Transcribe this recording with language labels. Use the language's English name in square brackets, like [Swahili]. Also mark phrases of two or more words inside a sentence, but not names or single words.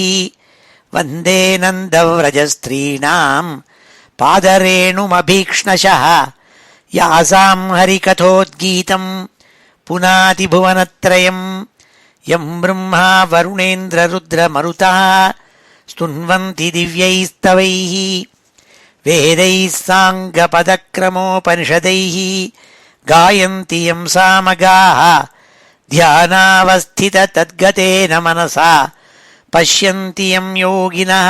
[Sanskrit] वन्दे नन्दव्रजस्त्रीणां पादरेणुमभीक्ष्णशः यासां हरिकथोद्गीतं पुनाति भुवनत्रयम्. यं ब्रह्मा वरुणेन्द्र रुद्र मरुतः स्तुन्वन्ति दिव्यैस्तवैः वेदैः साङ्गपदक्रमोपनिषदैः गायन्ति यं सामगाः ध्यानावस्थिततद्गतेन मनसा पश्यन्ति यं योगिनः.